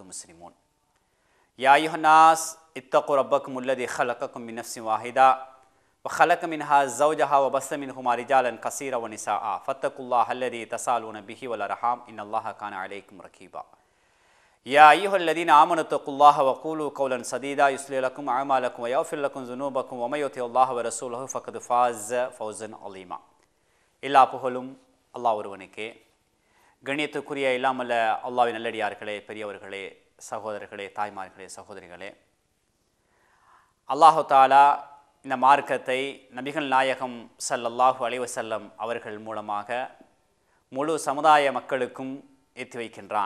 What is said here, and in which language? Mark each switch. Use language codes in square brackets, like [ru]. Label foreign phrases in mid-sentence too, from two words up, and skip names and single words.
[ar] مسلمون يا أيها الناس اتقوا ربكم الذي خلقكم من نفس واحدة وخلق منها زوجها وبث منهما رجالا كثيرا ونساء فاتقوا الله الذي تساءلون به والأرحام إن الله كان عليكم رقيبا يا أيها الذين آمنوا اتقوا الله وقولوا قولا سديدا يصلح لكم أعمالكم ويغفر لكم ذنوبكم ومن يطع الله ورسوله فقد فاز فوزا عظيما [ta] எல்லா புகழும் அல்லாஹ் ஒருவனுக்கே. கண்ணியத்துக்குரிய இல்லாமல்ல அல்லாஹ்வின் நல்லடியார்களே, பெரியவர்களே, சகோதரர்களே, தாய்மார்களே, சகோதரிகளே, [ar] الله تعالى [ta] இந்த மார்க்கத்தை நபிகள் நாயகம் [ar] صلى الله عليه وسلم [ta] அவர்கள் மூலமாக முழு சமுதாய மக்களுக்கும் ஏற்றி வைக்கின்றான்.